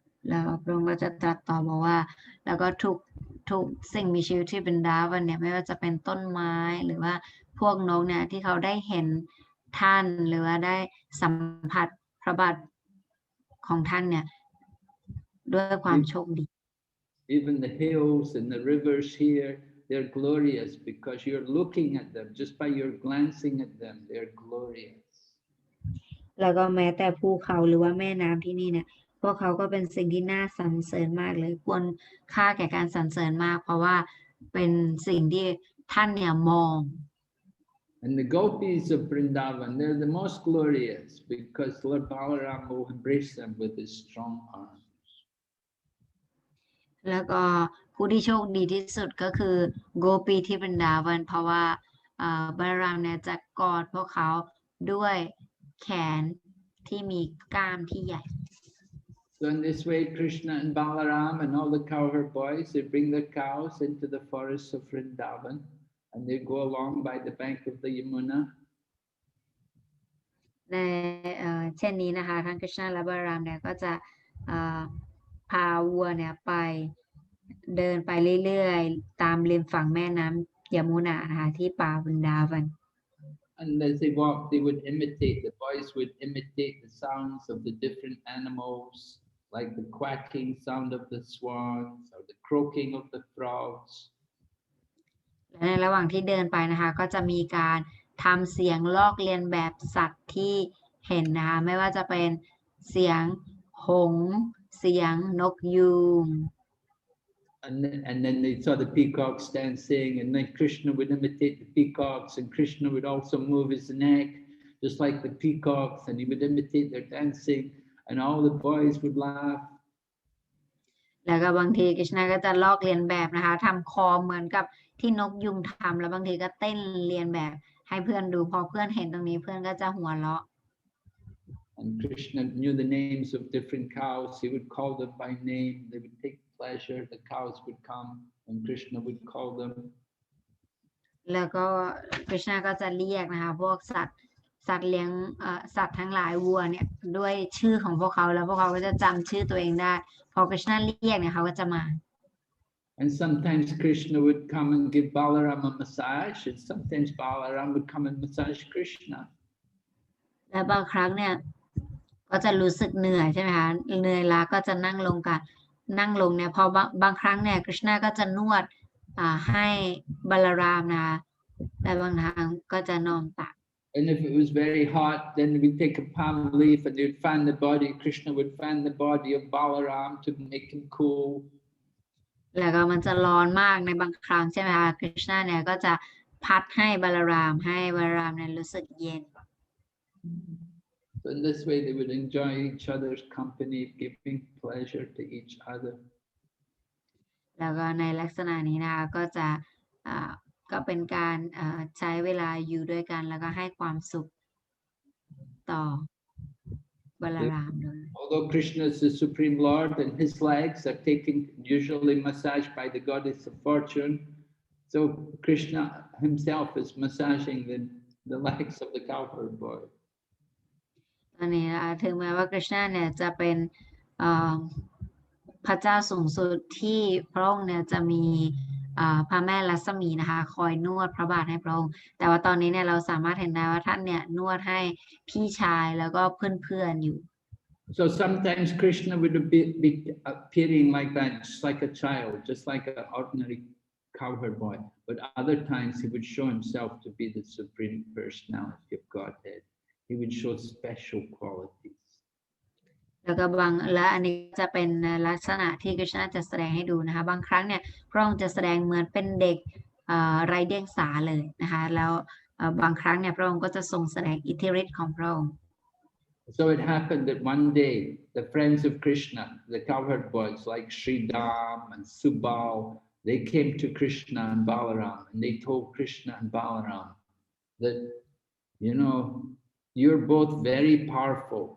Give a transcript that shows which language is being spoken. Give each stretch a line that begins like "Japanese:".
Thai: แล้วพระองค์ก็จะตรัสต่อบอกว่าแล้วก็ทุกสิ่งมีชีวิตที่เป็นดาวันเนี่ยไม่ว่าจะเป็นต้นไม้หรือว่าพวกนกเนี่ยที่เขาได้เห็นท่านหรือว่าได้สัมผัสพระบาทของท่านเนี่ยด้วยความโชคดี
English: Even the hills and the rivers here, they're glorious because you're looking at them. Just by your glancing at them, they're glorious.
Thai: แล้วก็แม้แต่ภูเขาหรือว่าแม่น้ำที่นี่เนี่ยพวกเขาก็เป็นสิ่งที่น่าสรรเสริญมากเลยควรค่าแก่การสรรเสริญมากเพราะว่าเป็นสิ่งที่ท่านเนี่ยมอง
English: And the gopis of Vrindavan, they're the most glorious because Lord Balaram will embrace them with his strong arms.
Thai: แล้วก็ผู้ที่โชคดีที่สุดก็คือโกปีที่บรรดาวันเพราะว่าบารามเนี่ยจะกอดพวกเขาด้วยแขนที่มีกล้ามที่ใหญ่
English: So in this way, Krishna and Balaram and all the cowherd boys, they bring their cows into the forests of Vrindavan and they go along by the bank of the Yamuna.
Thai: ในเช่นนี้นะคะทั้งคริชนาและบารามเนี่ยก็จะพาวัวเนี่ยไปเดินไปเรื่อยๆตามริมฝั่งแม่น้ำยมุนานะคะที่ป่าบรินดาวัน
English: And as they walk, they would imitate, the boys would imitate the sounds of the different animals, like the quacking sound of the swans or the croaking of the frogs.
Thai: และในระหว่างที่เดินไปนะคะก็จะมีการทำเสียงลอกเลียนแบบสัตว์ที่เห็นนะคะไม่ว่าจะเป็นเสียงหงส์เสียงนกยูง
English: And then they saw the peacocks dancing, and then Krishna would imitate the peacocks, and Krishna would also move his neck, just like the peacocks, and he would imitate their dancing, and all the boys would laugh.
Thai: แล้วก็บางทีคริชนาก็จะลอกเลียนแบบนะคะทำคอเหมือนกับที่นกยุงทำแล้วบางทีก็เต้นเลียนแบบให้เพื่อนดูพอเพื่อนเห็นตรงนี้เพื่อนก็จะหัวเราะ
English: And Krishna knew the names of different cows. He would call them by name. They would take pleasure. The cows would come, and Krishna would call them.
Thai: แล้วก็คริชนาก็จะเรียกนะคะพวกสัตว์เลี้ยงสัตว์ทั้งหลายวัวเนี่ยด้วยชื่อของพวกเขาแล้วพวกเขาก็จะจำชื่อตัวเองได้พอคริชนาเรียกเนี่ยเขาก็จะมา
English: And sometimes Krishna would come and give Balaram a massage, and sometimes Balaram would come and massage Krishna.
Thai: และบางครั้งเนี่ยก็จะรู้สึกเหนื่อยใช่ไหมคะเหนื่อยล้าก็จะนั่งลงเนี่ยพอบางครั้งเนี่ยกฤษณะก็จะนวดให้บาลารามนะคะแต่บางครั้งก็จะนอนตัก
English: And if it was very hot, then we'd take a palm leaf and they'd fan the body. Krishna would fan the body of Balaram to make him cool.
Thai: แล้วก็มันจะร้อนมากในบางครั้งใช่ไหมคะกฤษณะเนี่ยก็จะพัดให้บาลารามเนี่ยรู้สึกเย็น
English: So in this way, they would enjoy each other's company, giving pleasure to each other.
Thai: แล้วก็ในลักษณะนี้นะคะก็เป็นการใช้เวลาอยู่ด้วยกันแล้วก็ให้ความสุขต่อบาลารามด้วย
English: Although Krishna is the Supreme Lord and his legs are taken usually massaged by the goddess of fortune, so Krishna himself is massaging the legs of the cowherd boy.
Thai: ตอนนี้ถึงแม้ว่ากฤษณะเนี่ยจะเป็นพระเจ้าสูงสุดที่พระองค์เนี่ยจะมีพระแม่ลักษมีนะคะคอยนวดพระบาทให้พระองค์แต่ว่าตอนนี้เนี่ยเราสามารถเห็นได้ว่าท่านเนี่ยนวดให้พี่ชายแล้วก็เพื่อนๆอยู่
English: So sometimes Krishna would be appearing like that, just like a child, just like an ordinary cowherd boy. But other times he would show himself to be the Supreme Personality of Godhead. He would show special qualities.
Thai: และอันนี้จะเป็นลักษณะที่กฤษณะจะแสดงให้ดูนะคะบางครั้งเนี่ยพระองค์จะแสดงเหมือนเป็นเด็กไร้เดียงสาเลยนะคะแล้วบางครั้งเนี่ยพระองค์ก็จะทรงแสดงอิทธิฤทธิ์ของพระองค์
English: So it happened that one day the friends of Krishna, the cowherd boys like Sridham and Subal, they came to Krishna and Balaram and they told Krishna and Balaram that, you know, you're both very powerful.